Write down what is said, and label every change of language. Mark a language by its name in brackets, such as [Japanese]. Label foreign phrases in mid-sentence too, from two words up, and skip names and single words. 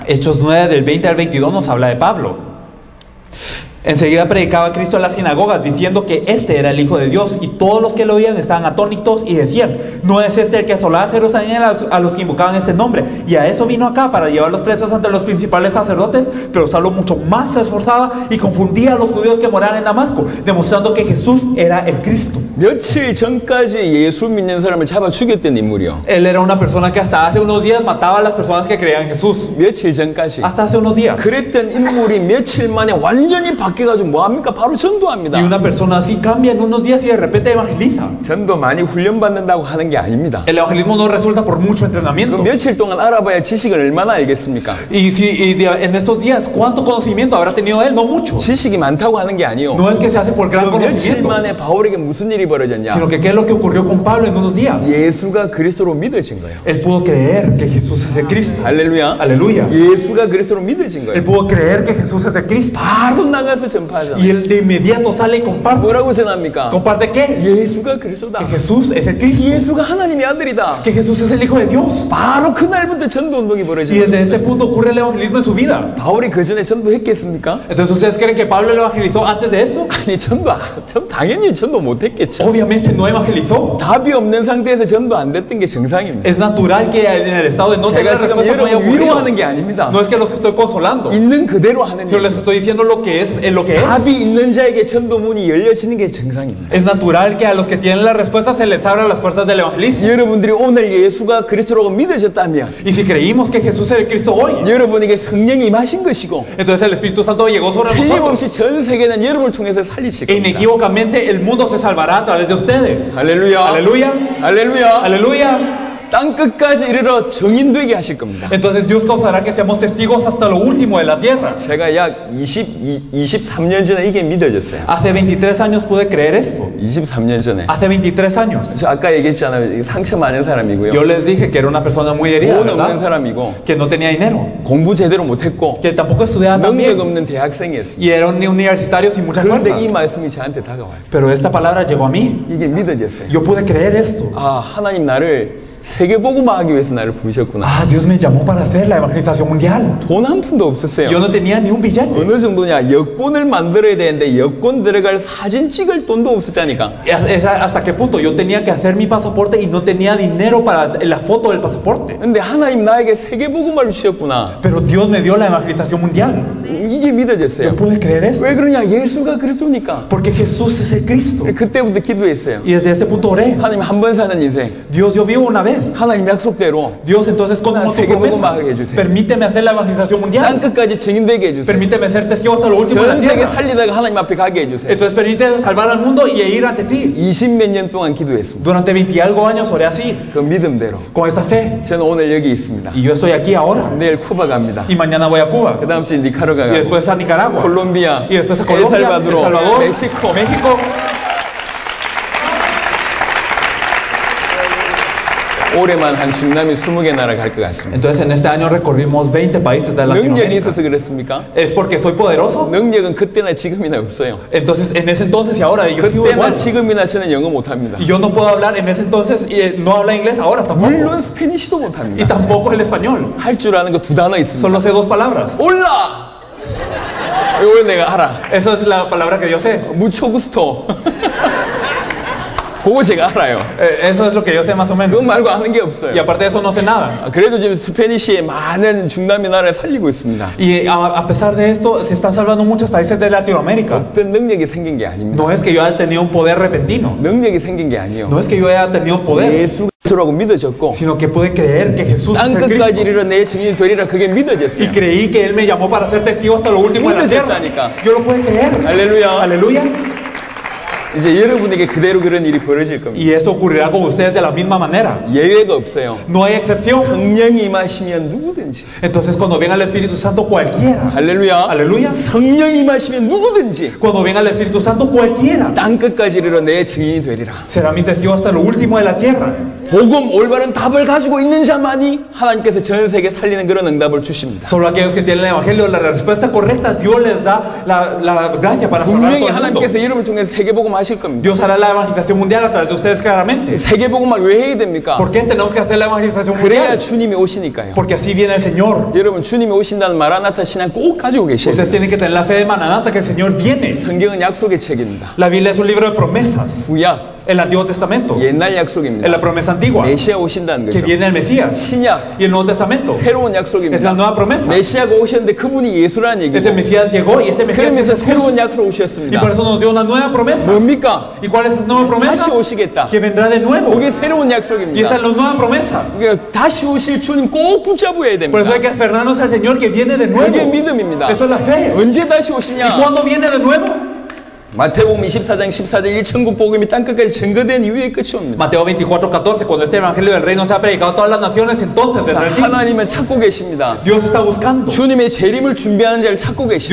[Spanish] Hechos 9 del 20 al 22 nos habla de Pablo. Enseguida predicaba Cristo en las sinagogas diciendo que este era el Hijo de Dios, y todos los que lo oían estaban atónitos y decían: ¿no es este el que asolaba Jerusalén a los que invocaban ese nombre? Y a eso vino acá, para llevar los presos ante los principales sacerdotes. Pero Saulo mucho más se esforzaba y confundía a los judíos que moraban en Damasco, demostrando que Jesús era el Cristo. [Korean] 며칠 전까지 예수 믿는 사람을 잡아 죽였던 인물이요. [Spanish] Él era una persona que hasta hace unos días mataba a las personas que creían en Jesús. [Korean] 며칠 전까지. [Spanish] Hasta hace unos días. [Korean] 그랬던 인물이 며칠 만에 완전히 바뀌어가지고 뭐합니까? 바로 전도합니다. [Spanish] Y una persona así cambia en unos días y de repente evangeliza. [Korean] 전도 많이 훈련받는다고 하는 게 아닙니다. [Spanish] El evangelismo no resulta por mucho entrenamiento. [Korean] 며칠 동안 알아봐야 지식을 얼마나 알겠습니까? [Spanish] En estos días, ¿cuánto conocimiento habrá tenido él? No mucho. [Korean] 지식이 많다고 하는 게 아니요. [Spanish] No es que se hace por gran [Korean] 며칠 [Spanish] conocimiento, [Korean] 만에 바울에게 무슨 일이 벌어졌냐? [Spanish] sino que qué es lo que ocurrió con Pablo en unos días. [Korean] 예수가 그리스도로 믿어진 거예요. [Spanish] Él pudo creer que Jesús es el Cristo. [Korean] 할렐루야. [Spanish] Aleluya. [Korean] 예수가 그리스도로 믿어진 [Spanish] Él [Korean] 거예요. [Spanish] pudo creer que Jesús es el Cristo. [Korean] 바로 나가서 전파하잖아요. [Spanish] Y él de inmediato sale y comparte. [Korean] 뭐라고 전합니까? [Spanish] ¿Comparte qué? [Korean] 예수가 그리스도다. [Spanish] Que Jesús es el Cristo. [Korean] 예수가 하나님의 아들이다. [Spanish] Que Jesús es el Hijo de Dios. [Korean] 바로 그날부터 전도 운동이 [Spanish] Y [Korean] 벌어지는 [Spanish] desde [Korean] 거예요. [Spanish] este punto ocurre el evangelismo en su vida. [Korean] 바울이 그 전에 전도했겠습니까? [Spanish] Entonces, ¿ustedes creen que Pablo lo evangelizó antes de esto? [Korean] 아니 당연히 전도 못했겠죠. [Spanish] Obviamente no evangelizó. [Korean] 답이 없는 상태에서 전도 안 됐던 게 정상입니다. [Spanish] Es natural que en el estado de no tener [Korean] 제가 지금 [Spanish] respuesta no haya [Korean] 여러분 위로하는 [Spanish] ocurrido. [Korean] 게 아닙니다. [Spanish] No es que los estoy consolando, [Korean] 있는 그대로 하는 [Spanish] sino les [Korean] 일. [Spanish] estoy diciendo lo que es, lo que es. [Korean] 답이 있는 자에게 전도 문이 열려지는 게 정상입니다. [Spanish] Es natural que a los que tienen la respuesta se les abran las puertas del evangelismo. [Korean] 여러분들이 오늘 예수가 그리스도라고 믿으셨다면 [Spanish] Y si creímos que Jesús es el Cristo hoy, [Korean] 여러분에게 성령이 임하신 것이고 [Spanish] entonces el Espíritu Santo llegó sobre nosotros. [Korean] 틀림없이 전 세계는 여러분을 통해서 살리실 겁니다. [Spanish] Inequívocamente el mundo se salvará a través de ustedes. [Korean] 할렐루야. [Spanish] Aleluya, [Korean] 할렐루야. [Spanish] aleluya. [Korean] 땅 끝까지 이르러 정인되게 하실 겁니다. [Spanish] Entonces Dios causará que seamos testigos hasta lo último de la tierra. [Korean] 제가 약 23년 전에 이게 믿어졌어요. [Spanish] Hace 23 años pude creer esto. [Korean] 23년 전에. [Spanish] Hace 23 años. [Korean] 저 아까 얘기했잖아요. 상처 많은 사람이고요. [Spanish] Yo les dije que era una persona muy herida, [Korean] 돈 없는 [Spanish] ¿verdad? [Korean] 사람이고 [Spanish] Que no tenía dinero, [Korean] 공부 제대로 못했고 [Spanish] que tampoco estudiaba tan [Korean] 능력 [Spanish] bien, [Korean] 없는 대학생이었습니다. [Spanish] y era un universitario sin mucha fuerza. [Korean] 그런데 이 말씀이 저한테 다가왔어요. [Spanish] Pero esta palabra llegó a mí. [Korean] 이게 믿어졌어요. [Spanish] Yo pude creer esto. [Korean] 아, 하나님 나를 세계복음화하기 위해서 나를 부르셨구나. [Spanish] Ah, Dios me llamó para hacer la evangelización mundial. [Korean] 돈 한 푼도 없었어요. [Spanish] Yo no tenía ni un billete. [Korean] 어느 정도냐? 여권을 만들어야 되는데 여권 들어갈 사진 찍을 돈도 없었다니까. [Spanish] ¿Hasta qué punto? Yo tenía que hacer mi pasaporte y no tenía dinero para la foto del pasaporte. [Korean] 근데 하나님 나에게 세계복음화를 주셨구나. [Spanish] Pero Dios me dio la evangelización mundial. [Korean] 이게 믿어졌어요. [Spanish] ¿Yo pude creer eso? [Korean] 왜 그러냐? 예수가 그리스도니까. [Spanish] Porque Jesús es el Cristo. [Korean] 그때부터 기도했어요. [Spanish] Y desde ese punto oré. [Korean] 하나님 한 번 사는 인생. [Spanish] Dios, yo vivo una vez. [Korean] 하나님 약속대로 [Spanish] Dios, entonces, con tu promesa, permíteme hacer la evangelización mundial. [Korean] 땅 끝까지 증인되게 해주세요. [Spanish] Permíteme ser testigo hasta lo último de la [Korean] 전 세계 [Spanish] tierra. [Korean] 살리다가 하나님 앞에 가게 해주세요. [Spanish] Entonces, permíteme salvar al mundo y ir ante ti. [Korean] 20몇 년 동안 기도했습니다. [Spanish] Durante 20 y algo años oré así, [Korean] 그 믿음대로. [Spanish] con esa fe. [Korean] 저는 오늘 여기 있습니다. [Spanish] Y yo estoy aquí ahora. [Korean] 내일 쿠바 갑니다. [Spanish] Y mañana voy a Cuba. [Korean] 그 다음 주에 니카라과 [Spanish] Y [Korean] 가고 [Spanish] después a Nicaragua. [Korean] 콜롬비아, [Spanish] Y después a Colombia, El Salvador, [Korean] 멕시코. [Spanish] México. [Korean] 올해만 한 중남미 20개 나라 갈 것 같습니다. [Spanish] Entonces, en este año recorrimos 20 países de [Korean] 능력이 [Spanish] Latinoamérica. [Korean] 있어서 그렇습니까? [Spanish] ¿Es porque soy poderoso? [Korean] 능력은 그때나 지금이나 없어요. [Spanish] Entonces, en ese entonces y ahora, yo sigo [Korean] 그때나 [Spanish] igual. [Korean] 지금이나 저는 영어 못합니다. [Spanish] Y yo no puedo hablar en ese entonces y no habla inglés ahora tampoco. [Korean] 물론 스페니쉬도 [Spanish] Y [Korean] 못합니다. [Spanish] tampoco el español. [Korean] 할 줄 아는 거 두 단어 있습니다. [Spanish] Solo sé 2 palabras. [Korean] 올라! 이거 내가 알아. [Spanish] Esa es la palabra que yo sé. mucho gusto. [Korean] 그거 제가 알아요. [Spanish] Eso es lo que yo sé más o menos. [Korean] 그거 말고 아는 게 없어요. [Spanish] Y aparte de eso no sé nada. [Korean] 그래도 지금 스페니쉬의 많은 중남미 나라를 살리고 있습니다. [Spanish] Y a pesar de esto, se están salvando muchos países de Latinoamérica. [Korean] 어떤 능력이 생긴 게 아닙니다. [Spanish] No es que yo haya tenido un poder repentino. [Korean] 능력이 생긴 게 아니에요. [Spanish] No es que yo haya tenido poder. [Korean] 예수라고 믿어졌고 [Spanish] Sino que pude creer que Jesús [Korean] 땅 [Spanish] es el [Korean] 끝까지 [Spanish] Cristo. [Korean] 이르러 내 증인이 되리라 그게 [Spanish] Y [Korean] 믿어졌어요. [Spanish] creí que Él me llamó para ser testigo hasta lo último de la tierra. Yo lo pude creer. [Korean] 할렐루야. [Spanish] Aleluya. [Korean] 이제 여러분에게 그대로 그런 일이 벌어질 겁니다. [Spanish] Y esto ocurrirá con ustedes de la misma manera. [Korean] 예외가 없어요. [Spanish] No hay excepción. [Korean] 성령이 임하시면 누구든지. [Spanish] Entonces, cuando venga el Espíritu Santo, cualquiera. [Korean] 할렐루야. [Spanish] Aleluya. [Korean] 성령이 임하시면 누구든지 [Spanish] Cuando venga el Espíritu Santo, cualquiera [Korean] 땅 끝까지 이르러 내 증인이 되리라. [Spanish] será mi testigo hasta lo último de la tierra. [Korean] 복음 올바른 답을 가지고 있는 자만이 하나님께서 전 세계 살리는 그런 응답을 주십니다. [Spanish] Solo aquellos que tienen el Evangelio, la respuesta correcta, Dios les da la gracia para salvar a [Korean] 분명히 [Spanish] todo el mundo. [Korean] 하나님께서 이름을 통해서 세계복음 하실 겁니다. [Spanish] Dios hará la evangelización mundial a través de ustedes claramente. [Korean] 세계복음을 왜 해야 됩니까? [Spanish] ¿Por qué tenemos que hacer la evangelización [Korean] 그래야 [Spanish] mundial? [Korean] 주님이 오시니까요. [Spanish] Porque así viene el Señor. [Korean] 여러분 주님이 오신다는 마라나타 신앙 꼭 가지고 계셔야 [Spanish] Ustedes [Korean] 돼요. [Spanish] tienen que tener la fe de Maranata que el Señor viene. [Korean] 성경은 약속의 책입니다. [Spanish] La Biblia es un libro de promesas. [Korean] 구약, [Spanish] El Antiguo Testamento. [Korean] 옛날 [Spanish] Es [Korean] 약속입니다. [Spanish] la promesa antigua. [Korean] 메시아 오신다는 [Spanish] Que [Korean] 거죠. [Spanish] viene el Mesías. [Korean] 신약, [Spanish] Y el Nuevo Testamento. [Korean] 새로운 [Spanish] Es la [Korean] 약속입니다. [Spanish] nueva promesa. [Korean] 메시아가 오셨는데 그분이 예수라는 얘기고 [Spanish] Ese Mesías llegó y ese Mesías [Korean] 그러면서 [Spanish] es [Korean] 새로운 [Spanish] Jesús. [Korean] 약속을 [Spanish] Y [Korean] 오셨습니다. [Spanish] por eso nos dio una nueva promesa. [Korean] 뭡니까? [Spanish] ¿Y cuál es esa nueva promesa? [Korean] 다시 오시겠다. [Spanish] Que vendrá de nuevo. [Korean] 그게 새로운 [Spanish] Y esa es [Korean] 약속입니다. [Spanish] la nueva promesa. [Korean] 그러니까 다시 오실 주님 꼭 붙잡아야 [Spanish] Por eso [Korean] 됩니다. [Spanish] hay que aferrarnos al Señor que viene de nuevo. [Korean] 그게 믿음입니다. [Spanish] Eso es la fe. [Korean] 언제 다시 [Spanish] ¿Y [Korean] 오시냐? [Spanish] cuándo viene de nuevo? [Korean] 마태복음 24장 14절 이 천국 복음이 땅 끝까지 증거된 이후에 끝이 옵니다. [Spanish] Mateo 24:14, cuando este evangelio del reino sea predicado a todas las naciones, entonces vendrá el fin. [Korean] 하나님은 찾고 계십니다. [Spanish] Dios está buscando. [Korean] 주님의 재림을 준비하는 자를 찾고 [Spanish] Dios